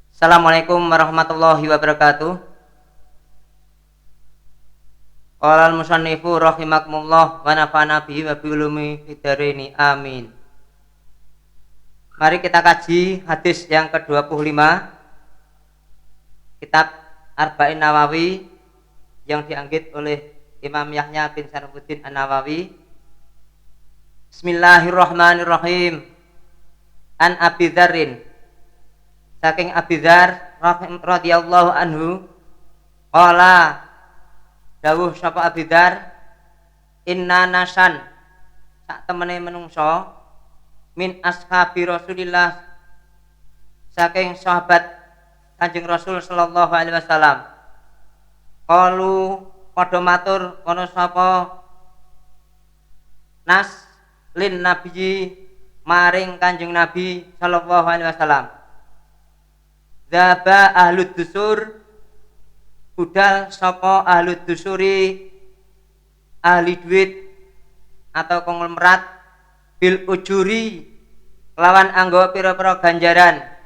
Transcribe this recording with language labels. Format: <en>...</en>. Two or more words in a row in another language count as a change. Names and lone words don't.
<ar>السلام عليكم ورحمة الله وبركاته. قال المصنف رحمكم الله ونفعنا به وبعلومه في الدارين آمين.</ar> <id>Mari kita kaji hadis yang ke-25 kitab Arba'in Nawawi yang dianggit oleh Imam Yahya bin Sharfuddin An-Nawawi.</id> <ar>بسم الله الرحمن الرحيم. عن أبي ذر, saking Abi Dzar رضي الله عنه, qala dawuh</ar> <jv>sapa Abi Dzar,</jv> <ar>إن ناسا</ar> <jv>sak temene menungso</jv> <ar>من أصحاب رسول الله,</ar> <jv>saking sahabat Kanjeng Rasul</jv> <ar>صلى الله عليه وسلم,</ar> <jv>qalu padha matur kono sapa nas</jv> <ar>للنبي</ar> <jv>maring Kanjeng Nabi</jv> <ar>صلى الله عليه وسلم, ذهب أهل الدثور,</ar> <jv>budal sapa</jv> <ar>أهل الدثور,</ar> <jv>ahli duit atau konglomerat,</jv> <ar>بالأجور</ar> <jv>lawan anggo pira-pira ganjaran,</jv>